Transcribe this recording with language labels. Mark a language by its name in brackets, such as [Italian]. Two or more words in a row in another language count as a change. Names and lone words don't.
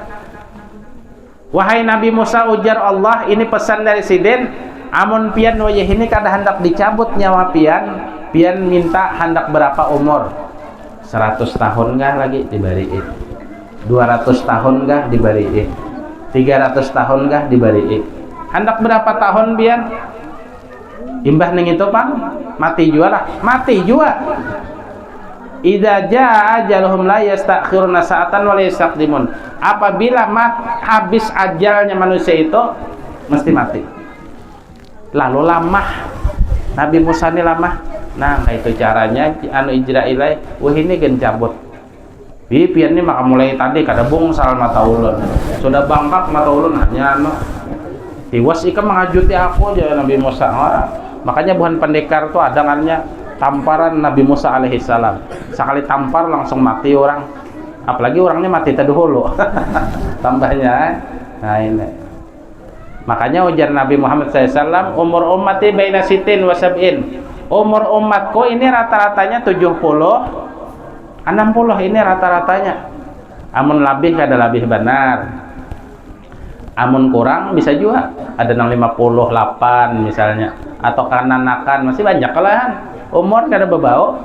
[Banjar] Wahai Nabi Musa, ujar Allah, ini pesan dari Sidin, amun pian wajah ini kada hendak dicabut nyawa pian minta hendak berapa umur? 100 tahun kah lagi dibariin? 200 tahun kah dibariin? 300 tahun kah dibariin? Hendak berapa tahun pian? Imbah ning itu Pak, mati jua lah, mati jua. [Arabic] إذا جاء أجلهم لا يستأخرون ساعة ولا يستقدمون. [Indonesian] Apabila habis ajalnya manusia itu mesti mati. [Banjar] Lalu lamah. Nabi Musa ini lamah. Nah, itu caranya Israilai ini gen cabut. Pian ini maka mulai tadi kada bungsal mata ulun. Sudah bangkak mata ulun hanya tiwas ika mengajuti aku aja Nabi Musa. [Indonesian] Makanya bukan pendekar tuh adangannya tamparan Nabi Musa alaihissalam. Sekali tampar langsung mati orang, apalagi orangnya mati terdahulu. [Banjar] Tambahnya nah ini makanya ujar Nabi Muhammad SAW, [Arabic] عمر أمتي بين ستين وسبعين. [Indonesian] Umur umatku ini rata-ratanya 70 60 ini rata-ratanya. [Banjar] Amun labih kada labih benar, amun kurang bisa juga ada 58 misalnya, atau kananakan masih banyak kalahan umur kada berbau.